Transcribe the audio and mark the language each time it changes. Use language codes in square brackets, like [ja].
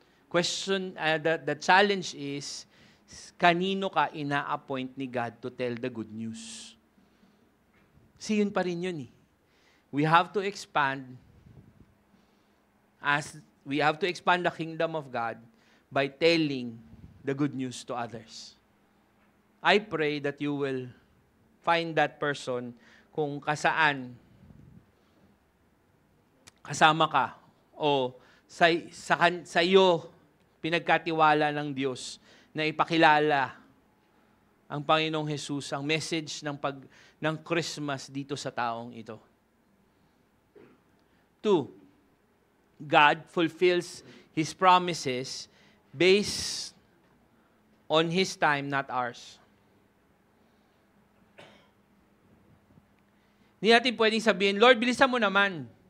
[en] The challenge is, [tl] kanino ka ina-appoint ni God [en] to tell the good news? [tl] Kasi yun pa rin yun eh. [en] We have to expand the kingdom of God by telling the good news to others. I pray that you will find that person [tl] kung kasaan kasama ka o sa iyo pinagkatiwala ng Diyos na ipakilala ang Panginoong Jesus, ang message ng Christmas dito sa taong ito. [en] 2, God fulfills His promises based on His time, not ours. [tl] Hindi natin pwedeng sabihin, Lord, bilisan mo naman.